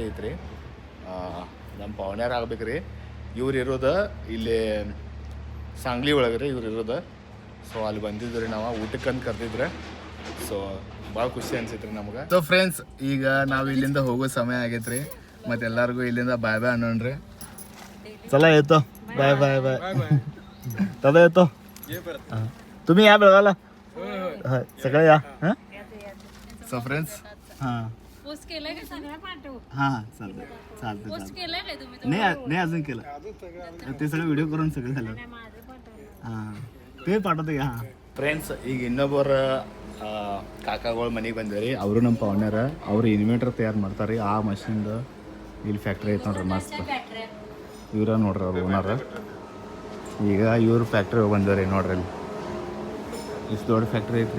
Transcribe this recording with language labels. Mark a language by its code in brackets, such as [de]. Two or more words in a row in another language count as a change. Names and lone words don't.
[kn] ಐತ್ರಿ ನಮ್ಮ ಪವನ್ಯಾರ ಆಗ್ಬೇಕು ರೀ ಇವ್ರು ಇರೋದು ಇಲ್ಲಿ ಸಾಂಗ್ಲಿ ಒಳಗೆ ರೀ ಇವ್ರು ಇರೋದು ಸೊ ಅಲ್ಲಿ ಬಂದಿದ್ದು ರೀ ನಾವು ಊಟಕ್ಕಂತ ಕರೆದಿದ್ರೆ ಸೊ ಭಾಳ ಖುಷಿ ಅನ್ಸೈತೆ ರೀ ನಮ್ಗೆ [en] so friends [kn] ಈಗ ನಾವು ಇಲ್ಲಿಂದ ಹೋಗೋ ಸಮಯ ಆಗೈತೆ ರೀ ಮತ್ತು ಎಲ್ಲರಿಗೂ ಇಲ್ಲಿಂದ [en] bye bye [kn] ಅನ್ನೋಣ್ರಿ [mr] चला येतो [en] bye bye bye [mr] दादा येतो तुम्ही या बेळगावला सगळे या हां [en] so friends [kn] हां [mr] पोस्ट केलंय का सगळं पाठव हां चालतंय चालतंय पोस्ट केलंय काय तुम्ही नाही अजून केलं ते सगळं व्हिडिओ करून सगळं झालं हां ते पाठवतो का हां [kn] ಫ್ರೆಂಡ್ಸ್ ಈಗ ಇನ್ನೊಬ್ಬರ ಕಾಕಾಗಳು ಮನೆಗೆ ಬಂದಿರಿ ಅವರು ನಮ್ಮ ಪವನ್ಯಾರ ಅವರು ಇನ್ವರ್ಟರ್ ತಯಾರು ಮಾಡ್ತಾರೆ ಆ ಮಷಿನ್ದು ಇಲ್ಲಿ ಫ್ಯಾಕ್ಟ್ರಿ ಐತೆ ನೋಡ್ರಿ ಮಸ್ತ್ ಇವರ ನೋಡ್ರಿ ಅವ್ರು ಓನರ್ ಈಗ ಇವ್ರ ಫ್ಯಾಕ್ಟ್ರಿ ಬಂದವ್ರಿ ನೋಡ್ರಿ ಅಲ್ಲಿ ಇಷ್ಟು ದೊಡ್ಡ ಫ್ಯಾಕ್ಟ್ರಿ ಐತ್ರಿ.